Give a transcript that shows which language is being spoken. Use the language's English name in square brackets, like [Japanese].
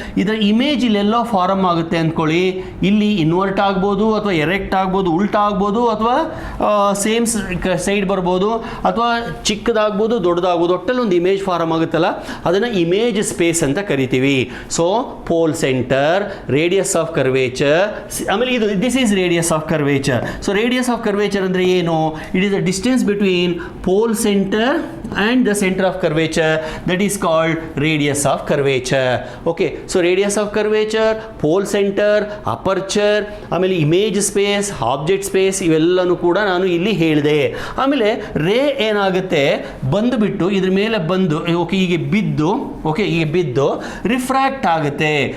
[Kannada] ಇದರ image ಇಲ್ಲೆಲ್ಲೋ farm ಆಗುತ್ತೆ ಅಂದ್ಕೊಳ್ಳಿ. ಇಲ್ಲಿ ಇನ್ವರ್ಟ್ ಆಗ್ಬೋದು, ಅಥವಾ ಎರೆಕ್ಟ್ ಆಗ್ಬೋದು, ಉಲ್ಟಾ ಆಗ್ಬೋದು, ಅಥವಾ ಸೇಮ್ ಸೈಡ್ ಬರ್ಬೋದು, ಅಥವಾ ಚಿಕ್ಕದಾಗ್ಬೋದು, ದೊಡ್ಡದಾಗ್ಬೋದು. ಒಟ್ಟಲ್ಲಿ ಒಂದು ಇಮೇಜ್ ಫಾರಮ್ ಆಗುತ್ತಲ್ಲ, ಅದನ್ನು ಇಮೇಜ್ ಸ್ಪೇಸ್ ಅಂತ ಕರಿತೀವಿ. [English] so pole centre, radius of curvature, [Kannada] ಆಮೇಲೆ ಇದು [English] This is radius of curvature. [Kannada] So radius of curvature ಅಂದರೆ ಏನು? [English] It is the distance between pole center and the center of curvature, that is called radius of curvature. Okay, so radius of curvature, pole center, aperture, [Kannada] ಆಮೇಲೆ image space, object space, ಇವೆಲ್ಲನೂ ಕೂಡ ನಾನು ಇಲ್ಲಿ ಹೇಳಿದೆ. ಆಮೇಲೆ ರೇ ಏನಾಗುತ್ತೆ, ಬಂದುಬಿಟ್ಟು ಇದ್ರ ಮೇಲೆ ಬಂದು ಹೀಗೆ ಬಿದ್ದು ರಿಫ್ರಾಕ್ಟ್ ಆಗುತ್ತೆ.